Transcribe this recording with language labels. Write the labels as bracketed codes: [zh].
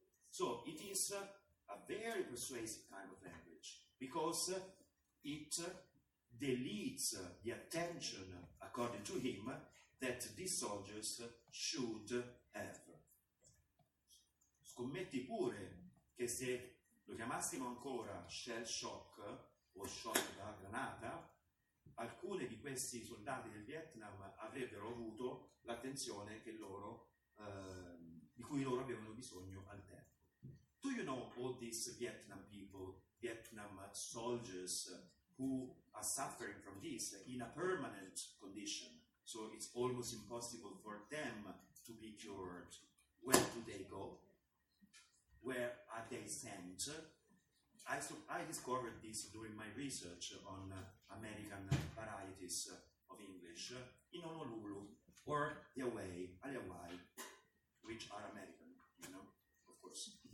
[en] So it is a very persuasive kind of language, because it deletes the attention, according to him, that these soldiers should have. [it] Scommetti pure che se lo chiamassimo ancora shell shock o shock da granata, alcuni di questi soldati del Vietnam avrebbero avuto l'attenzione che di cui loro avevano bisogno al tempo. [en] Do you know all these Vietnam people, Vietnam soldiers who are suffering from this in a permanent condition? So it's almost impossible for them to be cured. Where do they go? Where are they sent? I discovered this during my research on American varieties of English in Honolulu or the Hawaii, which are American, you know, of course.